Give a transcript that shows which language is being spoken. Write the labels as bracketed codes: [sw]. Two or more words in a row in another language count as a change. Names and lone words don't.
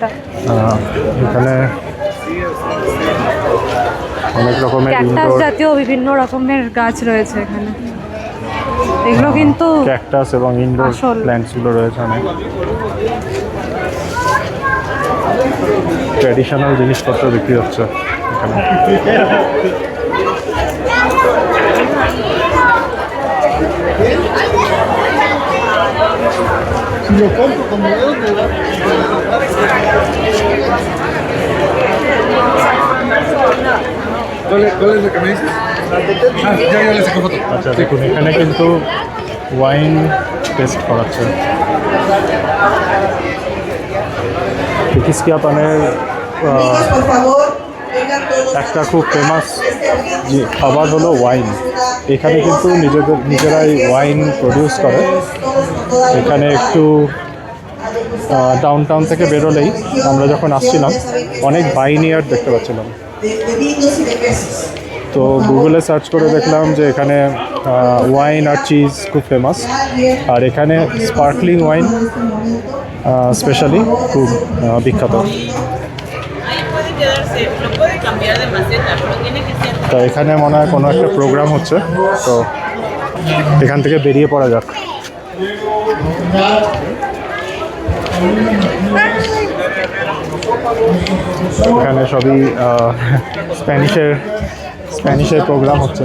[bn] এখানে অনেক রকমের ক্যাকটাস ইনডোর জাতীয় বিভিন্ন রকমের গাছ রয়েছে এখানে। এগুলো কিন্তু ক্যাকটাস এবং ইনডোর আসল। প্ল্যান্টসগুলো রয়েছে অনেক। ট্র্যাডিশনাল জিনিসপত্র বিক্রি হচ্ছে এখানে। [es] Si lo compro como yo, me da. ¿Cuál es la que me dices? Ya le saco foto. [bn] আচ্ছা, দেখুন এখানে কিন্তু [en] wine test [bn] করাচ্ছে। কিসকিয়া পানের [es] Por favor, vengan todos. [bn] একটা খুব ফেমাস যে খাবার হলো ওয়াইন। এখানে কিন্তু নিজেরাই ওয়াইন প্রডিউস করে। এখানে একটু [en] down town [bn] থেকে বেরোলেই আমরা যখন আসছিলাম অনেক বাইনিয়ার্ড দেখতে পাচ্ছিলাম। [es] De vinos y de peces. [bn] তো গুগলে সার্চ করে দেখলাম যে এখানে ওয়াইন আর চিজ খুব ফেমাস, আর এখানে [en] sparkling wine [bn] স্পেশালি খুব বিখ্যাত। [es] Ahí puede quedarse, lo puede cambiar de maceta, pero tiene que ser. [bn] তো এখানে মনে হয় কোনো একটা প্রোগ্রাম হচ্ছে, তো এখান থেকে বেরিয়ে পড়া যাক। এখানে সবই স্প্যানিশের প্রোগ্রাম হচ্ছে।